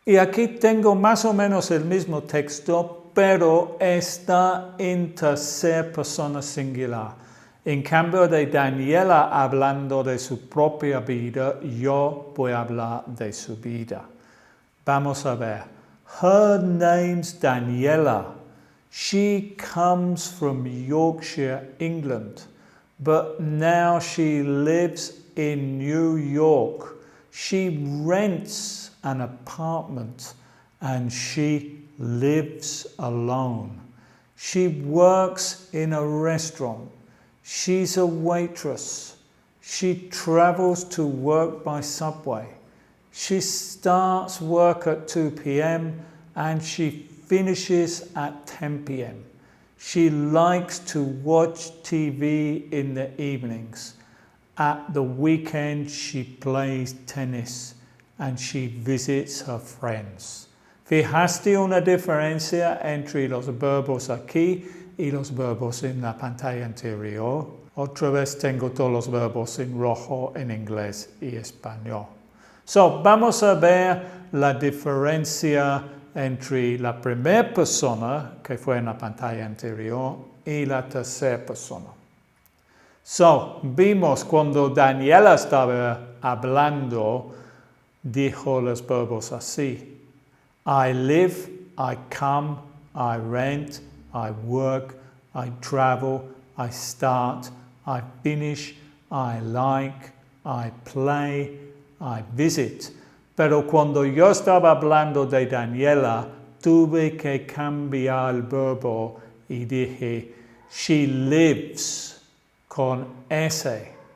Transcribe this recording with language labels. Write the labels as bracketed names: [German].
[Spanish] Y aquí tengo más o menos el mismo texto, pero está en tercera persona singular. En cambio de Daniela hablando de su propia vida, yo voy a hablar de su vida. Vamos a ver. [English] Her name's Daniela. She comes from Yorkshire, England, but now she lives in New York. She rents an apartment and she lives alone. She works in a restaurant. She's a waitress. She travels to work by subway. She starts work at 2 p.m. and she finishes at 10 p.m. She likes to watch TV in the evenings. At the weekend, she plays tennis. and she visits her friends. [Spanish] ¿Fijaste una diferencia entre los verbos aquí y los verbos en la pantalla anterior? Otra vez tengo todos los verbos en rojo en inglés y español. Vamos a ver la diferencia entre la primera persona, que fue en la pantalla anterior, y la tercera persona. Vimos cuando Daniela estaba hablando, dijo los verbos así. [English] I live, I come, I rent, I work, I travel, I start, I finish, I like, I play, I visit. [Spanish] Pero cuando yo estaba hablando de Daniela, tuve que cambiar el verbo y dije, [English] she lives [Spanish] con S.